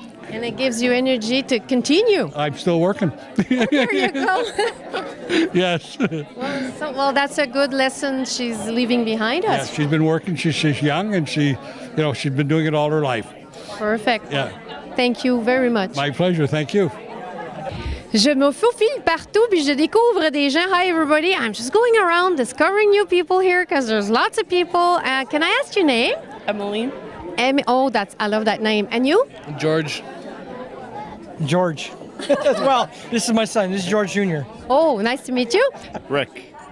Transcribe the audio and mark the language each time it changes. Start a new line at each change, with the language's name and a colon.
English: And it gives you energy to continue. I'm still working. There you go. Yes. Well, that's a good lesson she's leaving behind Yeah, us. she's been working. She's young, and she's been doing it all her life. Perfect. Yeah. Thank you very much. My pleasure. Thank you.
French: Je me faufile partout puis je découvre des gens.
English: Hi, everybody. I'm just going around discovering new people here because there's lots of people. Can I ask your name? Emmeline. Oh, I love that name. And you? George. Well, this is my son. This is George Jr. Oh, nice to meet you. Rick.